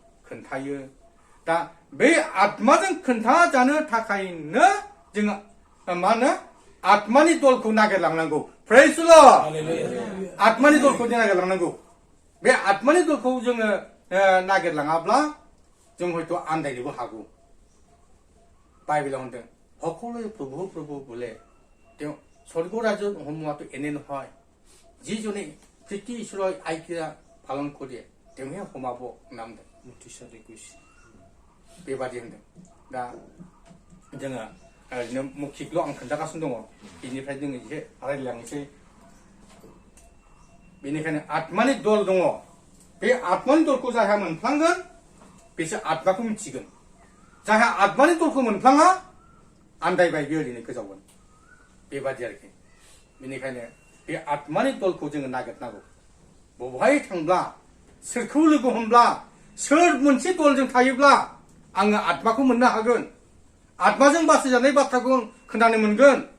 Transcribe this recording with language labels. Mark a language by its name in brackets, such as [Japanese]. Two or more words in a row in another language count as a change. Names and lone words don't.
[Bodo] खोन्थायो दा बे आत्माजों खोन्थाजानो थाखायनो जोङो मानो आत्मानि दलखौ नागिरलांनांगौ [English] praise the Lord [Bodo] आत्मानि दलखौ जों नागिरलांनांगौ बे आत्मानि दलखौ जोङो नागिरलाङाब्ला जों हयथ' आन्दायनोबो हागौ बाइबेलाव होनदों [Assamese] সকলোৱে প্ৰভু প্ৰভু বোলে তেওঁ স্বৰ্গ ৰাজ্য সোমোৱাটো এনে নহয় যিজনে প্ৰীতি ঈশ্বৰৰ আজ্ঞা পালন কৰে তেওঁহে সোমাব নাম দে মতিচাৰি কৈছে [Bodo] बेबादि होनदों दा जोङो ओरैनो मौखिकल' आं खोन्थागासिनो दङ बेनिफ्राय जोङो एसे रायज्लायलांनोसै बेनिखायनो आत्मानि दल दङ बे आत्मानि दलखौ जायहा मोनफ्लांगोन बिसोर आत्माखौ मिथिगोन जायहा आत्मानि दलखौ मोनफ्लाङा आन्दायबाय बे ओरैनो गोजावगोन बेबादि आरोखि बेनिखायनो बे आत्मानि दलखौ जोङो नागिरनांगौ बबेहाय थांब्ला सोरखौ लोगो हमब्ला सोर मोनसे दलजों थायोब्ला आङो आत्माखौ मोननो हागोन आत्माजों बासायजानाय बाथ्राखौ खोनानो मोनगोन